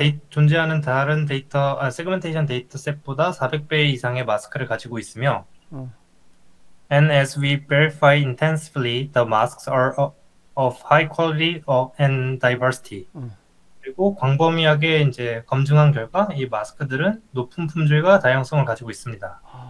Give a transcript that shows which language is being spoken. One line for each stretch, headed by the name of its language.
Korean: 존재하는 다른 세그멘테이션 데이터셋보다 400배 이상의 마스크를 가지고 있으며, 어,
English: and as we verify intensively, the masks are of high quality and diversity. 어.
Korean: 그리고 광범위하게 이제 검증한 결과 이 마스크들은 높은 품질과 다양성을 가지고 있습니다.